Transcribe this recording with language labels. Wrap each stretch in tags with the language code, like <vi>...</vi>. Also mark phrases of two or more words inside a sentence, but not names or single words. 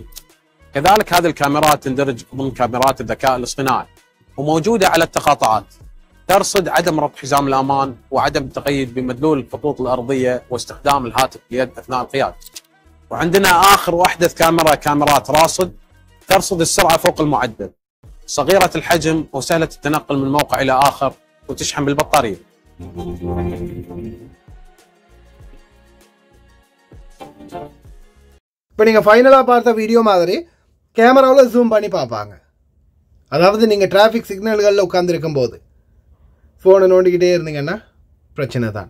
<ar>كذلك هذه الكاميرات تندرج ضمن كاميرات الذكاء الاصطناعي وموجودة على التقاطعات، ترصد عدم ربط حزام الأمان وعدم التقيد بمدلول الخطوط الأرضية واستخدام الهاتف بيد أثناء القيادة. وعندنا آخر وأحدث كاميرات راصد ترصد السرعة فوق المعدل، صغيرة الحجم وسهلة التنقل من موقع إلى آخر وتشحن بالبطارية.</ar> <ta>இப்போ நீங்கள் ஃபைனலாக பார்த்த வீடியோ மாதிரி கேமராவில் ஜூம் பண்ணி பார்ப்பாங்க. அதாவது நீங்கள்</ta> <en>traffic signals</en> <ta>உட்காந்துருக்கும் போது ஃபோனை நோண்டிக்கிட்டே இருந்தீங்கன்னா பிரச்சனை தான்.</ta>